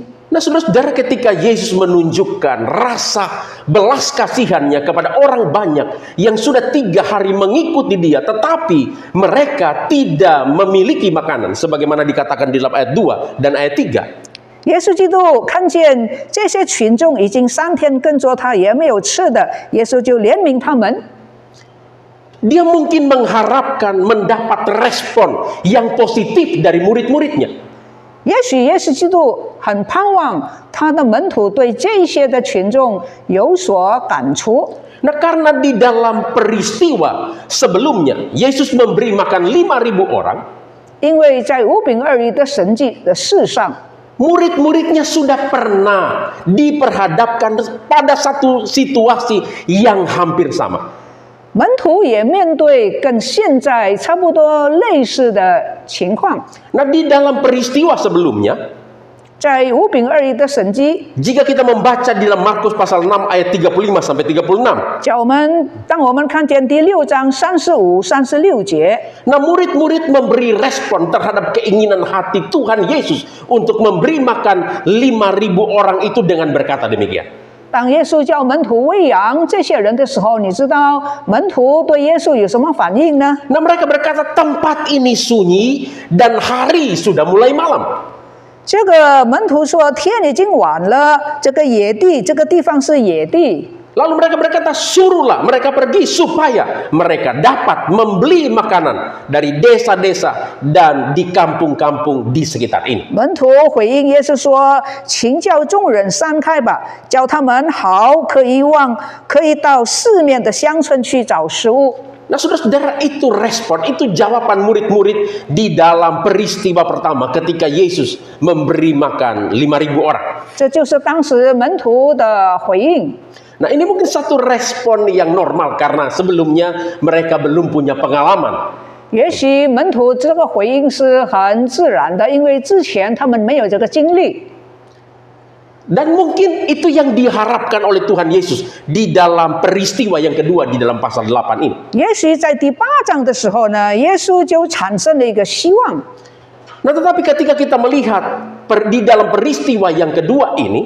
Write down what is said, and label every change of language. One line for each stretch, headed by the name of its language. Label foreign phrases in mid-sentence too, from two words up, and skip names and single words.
Indonesian: Nah, saudara-saudara, ketika Yesus menunjukkan rasa belas kasihannya kepada orang banyak yang sudah 3 hari mengikuti Dia, tetapi mereka tidak memiliki makanan, sebagaimana dikatakan di dalam ayat 2 dan ayat 3.
Chinese: 耶稣基督看见这些群众已经3天跟着他，也没有吃的，耶稣就怜悯他们。
Indonesian: Dia mungkin mengharapkan mendapat respon yang positif dari murid-muridnya.
Chinese: 也许耶稣基督很盼望他的门徒对这些的群众有所感触。
Indonesian: Nah, karena di dalam peristiwa sebelumnya Yesus memberi makan 5.000 orang,
Chinese: 因为在5饼2鱼的神迹的事上，
Indonesian: murid-muridnya sudah pernah diperhadapkan pada satu situasi yang hampir sama.
Chinese: 门徒也面对跟现在差不多类似的情况。
Indonesian: Nah, di dalam peristiwa sebelumnya,
Chinese: 在5饼2鱼的神迹，
Indonesian: jika kita membaca di dalam Markus pasal 6 ayat 35 sampai 36,
Chinese: 当我们看见第6章35、36节，
Indonesian: nah murid-murid memberi respon terhadap keinginan hati Tuhan Yesus untuk memberi makan 5.000 orang itu dengan berkata demikian.
Chinese: 当耶稣叫门徒喂养这些人的时候，你知道门徒对耶稣有什么反应呢？
Indonesian: Nah, mereka berkata, tempat ini sunyi dan hari sudah mulai malam.
Chinese: 这个门徒说：“天已经晚了，这个野地，这个地方是野地。”
Indonesian: Lalu mereka berkata, suruhlah mereka pergi supaya mereka dapat membeli makanan dari desa-desa dan di kampung-kampung di sekitar ini.
Chinese: 门徒回应耶稣说：“请叫众人散开吧，叫他们好可以到四面的乡村去找食物。”
Indonesian: Nah, saudara-saudara, itu respon, itu jawaban murid-murid di dalam peristiwa pertama ketika Yesus memberi makan 5.000 orang.
Chinese: 这就是当时门徒的回应。
Indonesian: Nah, ini mungkin satu respon yang normal karena sebelumnya mereka belum punya pengalaman.
Chinese: 也许门徒这个回应是很自然的，因为之前他们没有这个经历。
Indonesian: Dan mungkin itu yang diharapkan oleh Tuhan Yesus di dalam peristiwa yang kedua di dalam pasal 8 ini.
Chinese: 也许在第8章的时候呢，耶稣就产生了一个希望。
Indonesian: Nah, tetapi ketika kita melihat di dalam peristiwa yang kedua ini,